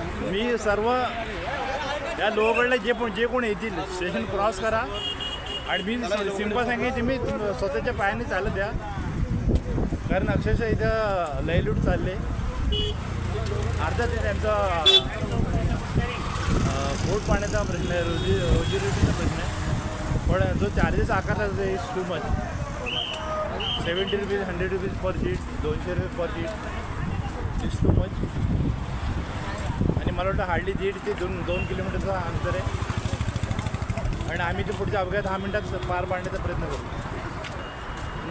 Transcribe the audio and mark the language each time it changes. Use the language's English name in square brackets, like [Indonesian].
[Marathi] मी सर्व या लोहगडला जे कोण येतील स्टेशन क्रॉस करा आणि मी सिंपल सांगेन तुम्ही स्वतःच्या पायाने चालत द्या, कारण अक्षरशः इथं लयलूट चालले. अर्धा ते त्यांचा पोट पाण्याचा प्रश्न आहे, रोजीरोटीचा प्रश्न आहे. पण जो चार्जेस आकारला [English] Is too much. 70 rupees, 100 rupees per seat, 200 रुपये per seat is too much. [Marathi] आणि मला वाटतं हार्डली 1.5 ते 2 किलोमीटरचा अंतर आहे आणि आम्ही ते पुढच्या अवघ्या 10 मिनिटात पार पाडण्याचा प्रयत्न करू.